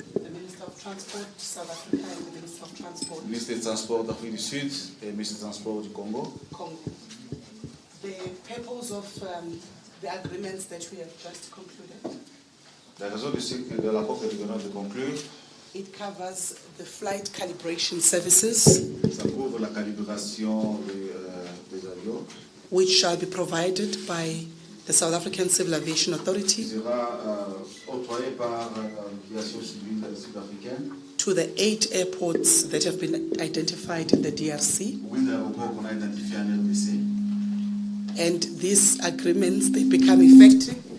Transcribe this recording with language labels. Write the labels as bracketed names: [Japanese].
[English] the Minister of Transport, South Africa, and the Minister of Transport, [French] Ministre des Transports d'Afrique du Sud et ministre des Transports du Congo. [English] Congo. The purpose of the agreements that we have just concluded, [French] La raison de l'accord que nous venons de conclure, [English] it covers the flight calibration services, [French] ça couvre la calibration des avions, [English] which shall be provided by the South African Civil Aviation [French] qui [English] Authority [French] sera octroyé par l'aviation civile sud-africaine. [English] to the 8 airports that have been identified in the DRC. [French] 8 aéroports qu'on a identifiés en RDC. [English] And these agreements, they become effective